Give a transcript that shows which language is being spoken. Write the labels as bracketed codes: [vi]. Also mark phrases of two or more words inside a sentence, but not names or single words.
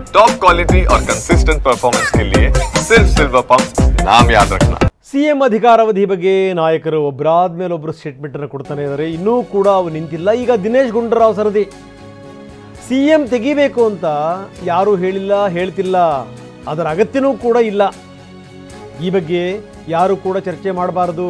[en] top quality [hi] और [en] consistent performance [hi] के लिए सिर्फ सिल्वर पंप नाम याद रखना। [kn] ಸಿಎಂ ಅಧಿಕಾರಾವಧಿ ಬಗ್ಗೆ ನಾಯಕರು ಒಬ್ಬರಾದ ಮೇಲೆ ಒಬ್ಬರು ಸ್ಟೇಟ್ಮೆಂಟ್ ಅನ್ನು ಕೊಡ್ತಾನೆ ಇದ್ದಾರೆ. ಇನ್ನೂ ಕೂಡ ಅವು ನಿಂತಿಲ್ಲ. ಈಗ ದಿನೇಶ್ ಗುಂಡೂರಾವ್ ಸರದಿ ಸಿಎಂ ತೆಗಿಬೇಕು ಅಂತ ಯಾರೂ ಹೇಳಿಲ್ಲ, ಹೇಳ್ತಿಲ್ಲ, ಅದರ ಅಗತ್ಯನೂ ಕೂಡ ಇಲ್ಲ. ಈ ಬಗ್ಗೆ ಯಾರು ಕೂಡ ಚರ್ಚೆ ಮಾಡಬಾರದು.